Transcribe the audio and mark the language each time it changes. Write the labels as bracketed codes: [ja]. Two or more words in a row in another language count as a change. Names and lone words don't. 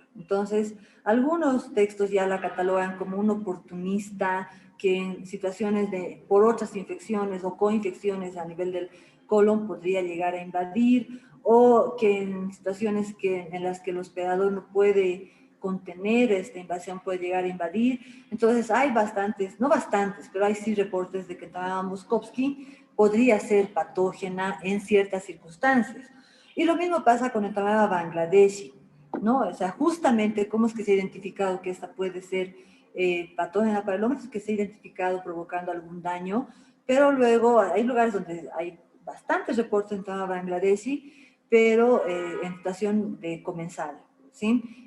[es] Entonces, algunos textos ya la catalogan como un oportunista que en situaciones por otras infecciones o coinfecciones a nivel del colon podría llegar a invadir, o que en situaciones en las que el hospedador no puede contener esta invasión puede llegar a invadir. Entonces hay bastantes, no bastantes, pero hay sí reportes de que Entamoeba moskovsky podría ser patógena en ciertas circunstancias. Y lo mismo pasa con Entamoeba bangladeshi, ¿no? O sea, justamente cómo es que se ha identificado que esta puede ser patógena para el hombre, es que se ha identificado provocando algún daño, pero luego hay lugares donde hay bastantes reportes de Entamoeba bangladeshi, pero en situación de comensal, ¿sí?